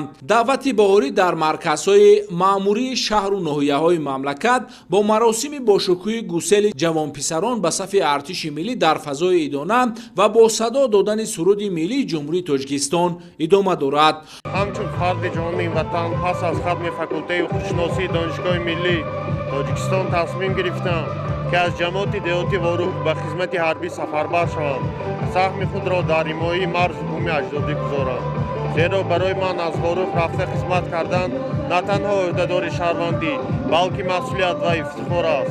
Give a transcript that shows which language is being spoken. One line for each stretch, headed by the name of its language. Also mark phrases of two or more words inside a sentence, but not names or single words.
Tajik: даъвати баҳорӣ дар марказҳои маъмурии шаҳру ноҳияҳои мамлакат бо маросими бошукӯҳи гусели ҷавонписарон ба сафи артиши миллӣ дар фазои идона ва бо садо додани суруди миллии ҷумҳурии Тоҷикистон идома дорад. ҳамчун фарди ҷонони ватан пас аз хатми факултаи ҳуқуқшиносии Донишгоҳи миллӣ Тоҷикистон тасмим гирифтам ки аз ҷамоати деҳотӣ Ворух ба хизмати ҳарбӣ сафарбар шавам. Саҳми худро дар ҳимояи марз бум аҷдодӣ гузорам. Зеро барои ман аз Ворух рафта хизмат кардан на танҳо ӯҳдадории шаҳрвандӣ балки масъулият ва ифтихор аст.